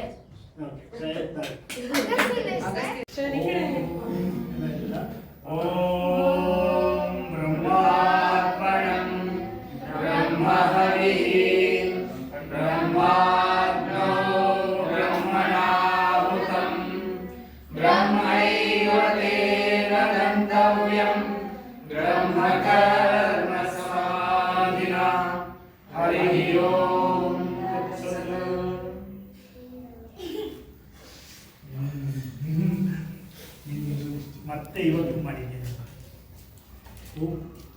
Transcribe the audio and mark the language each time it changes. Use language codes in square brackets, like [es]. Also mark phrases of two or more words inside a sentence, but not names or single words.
[sa] ಓಕೆ ಓಂ ಬ್ರಹ್ಮಾರ್ಪಣಂ ಬ್ರಹ್ಮಹರಿಃ ಬ್ರಹ್ಮಾಗ್ನೋ ಬ್ರಹ್ಮಣಾಹುತಂ ಬ್ರಹ್ಮೈವ ತೇನ ಗಂತವ್ಯಂ ಬ್ರಹ್ಮಕರ್ಮ ಸಮಾಧಿನಾ ಹರಿಃ ಓಂ ತತ್ಸತ್. [kn] ಮತ್ತೆ ಇವತ್ತು ಮಾಡಿದ್ದೇನೆ.